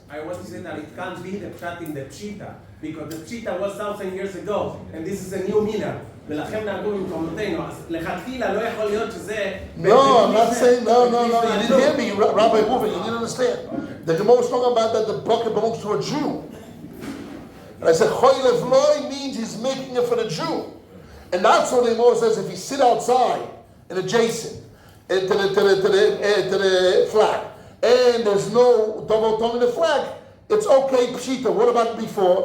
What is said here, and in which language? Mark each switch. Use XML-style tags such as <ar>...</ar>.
<en>I want to say that it can't be the pshat in the pshita, because the pshita was 1,000 years ago, and this is a new mina.</en> <he>ולכן נהגו במקומותינו, אז לכתחילה לא יכול להיות שזה...</he> <en>No, I'm not saying, no, you didn't hear me, Rabbi Reuven, you didn't understand. The Gemara was talking about that the bucket belongs to a Jew. And I said, Choylev loy means he's making it for the Jew. And that's what the Gemara says, if you sit outside and adjacent to the flag, and there's no double tongue in the flag, it's okay, pshita. What about before?</en>